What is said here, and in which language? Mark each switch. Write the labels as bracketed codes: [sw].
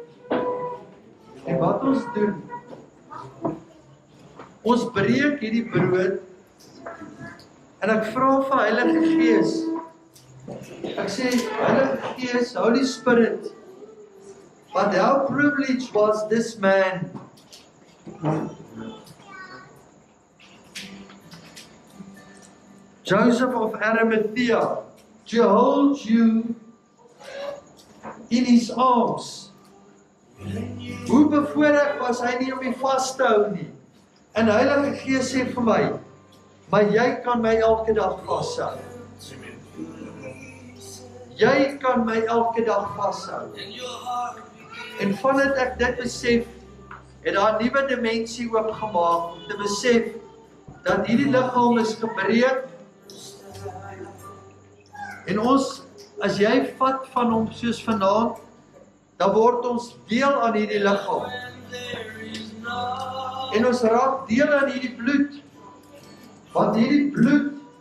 [af] En wat ons doen, ons breek hierdie brood, en ek vra vir Heilige Gees, ek sê, Heilige Gees, [en] Holy Spirit, but how privileged was this man? Joseph of Arimathea, to hold you in his arms. [af] Hoe bevoorreg was hy nie om my vas te hou nie. En Heilige Gees sê vir my, maar jy kan my elke dag vashou. Jy kan my elke dag vashou. En vandat ek dit besef, het daar 'n nuwe dimensie oopgemaak om te besef dat hierdie liggaam is gebreek. En ons, as jy vat van hom soos vanaand, dan word ons deel aan hierdie liggaam. En ons raak deel aan hierdie bloed. Want hierdie bloed